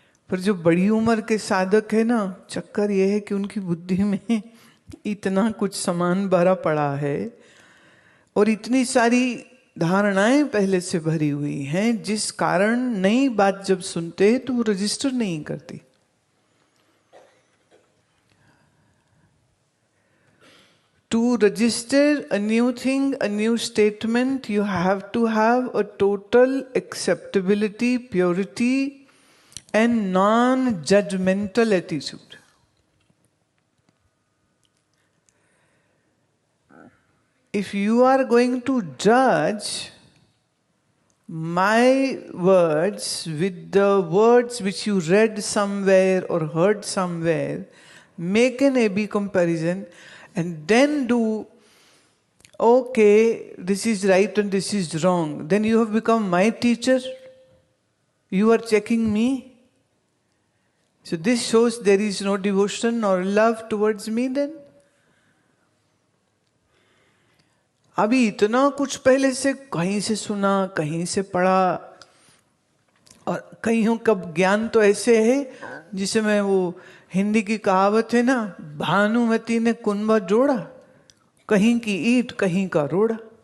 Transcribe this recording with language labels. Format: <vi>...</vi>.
<hi>पर जो बड़ी उम्र के साधक है ना, चक्कर ये है कि उनकी बुद्धि में इतना कुछ सामान भरा पड़ा है और इतनी सारी धारणाएं पहले से भरी हुई हैं, जिस कारण नई बात जब सुनते हैं तो वो रजिस्टर नहीं करती।</hi> <en>To register a new thing, a new statement, you have to have a total acceptability, purity, and non-judgmental attitude. If you are going to judge my words with the words which you read somewhere or heard somewhere, make an A-B comparison, and then do, okay, this is right and this is wrong, then you have become my teacher. You are checking me. So this shows there is no devotion or love towards me then.</en> <hi>अभी इतना कुछ पहले से कहीं से सुना, कहीं से पढ़ा, और कईयों का ज्ञान तो ऐसे है जिसे मैं, वो हिंदी की कहावत है ना, भानुमति ने कुंभा जोड़ा, कहीं की ईंट कहीं का रोड़ा।</hi>